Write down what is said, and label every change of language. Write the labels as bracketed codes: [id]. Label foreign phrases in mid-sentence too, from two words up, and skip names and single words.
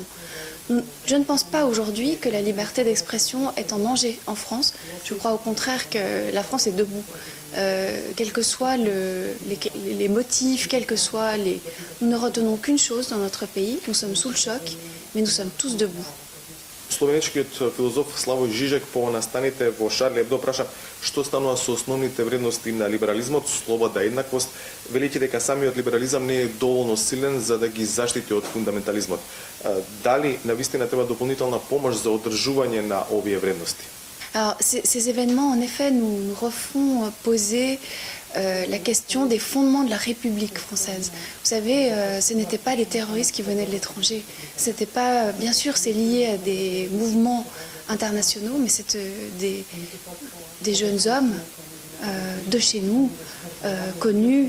[fr] Je ne pense pas aujourd'hui que la liberté d'expression est en danger en France. Je crois au contraire que la France est debout. Quels que soient les motifs, quels que soient les... Nous ne retenons qu'une chose dans notre pays, nous sommes sous le choc, mais nous sommes tous debout. [mk] Словенечкиот филозоф Славој Жижек по настаните во Шарли Ебдо праша што станува со основните вредности на либерализмот, слобода и еднаквост, велики дека самиот либерализам не е доволно силен за да ги заштити од фундаментализмот. Дали навистина треба дополнителна помош за одржување на овие вредности? [fr] Alors, ces événements, en effet, nous refont poser la question des fondements de la République française. Vous savez, ce n'étaient pas les terroristes qui venaient de l'étranger. C'était pas, bien sûr, c'est lié à des mouvements internationaux, mais c'est des jeunes hommes de chez nous, connus.